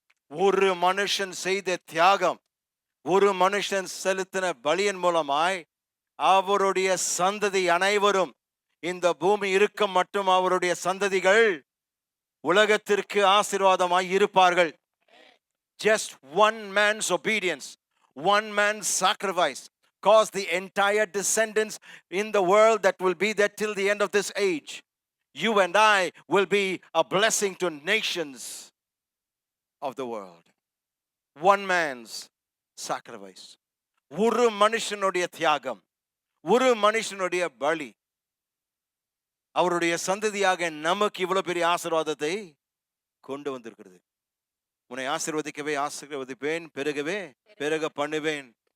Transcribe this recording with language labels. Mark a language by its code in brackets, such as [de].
[ta] ஒரு மனுஷன் செய்த தியாகம், ஒரு மனுஷன் செலுத்தின பலியின் மூலமாய் அவருடைய சந்ததி அனைவரும், இந்த பூமி இருக்கும் மட்டும் அவருடைய சந்ததிகள் உலகத்திற்கு ஆசீர்வாதமாய் இருப்பார்கள். [en] Just one man's obedience, one man's sacrifice, cause the entire descendants in the world that will be there till the end of this age. You and I will be a blessing to nations of the world. One man's sacrifice. [ta] ஒரு மனுஷனுடைய தியாகம், ஒரு மனுஷனுடைய பலி அவருடைய சந்ததியாக நமக்கு இவ்வளவு பெரிய ஆசீர்வாதத்தை கொண்டு வந்திருக்கிறது. உன்னை ஆசீர்வதிக்கவே ஆசீர்வதிப்பேன், பெருகவே பெருக பண்ணுவேன்.